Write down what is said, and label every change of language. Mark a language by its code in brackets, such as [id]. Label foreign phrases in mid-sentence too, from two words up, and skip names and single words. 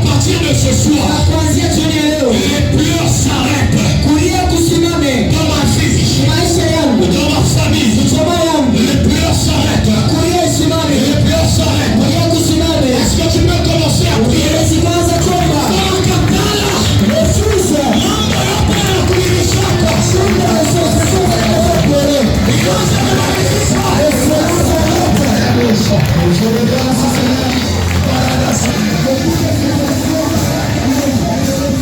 [fr] partir de ce soir, [sw] kuanzia jioni ya leo [fr] les pleurs s'arrêtent [sw] kulia kusimame [fr] dans ma vie, [sw] maisha yangu, [fr] dans ma famille. [sw] jamaa yangu, [fr] Les pleurs s'arrêtent. [sw] kulia isimame, [fr] Les pleurs s'arrêtent. [sw] kulia kusimame. [fr] Est-ce que tu peux commencer à prier? [sw] Usianze kuomba. Refusa. Mambo yote yanakuinushaka. Shida zote zote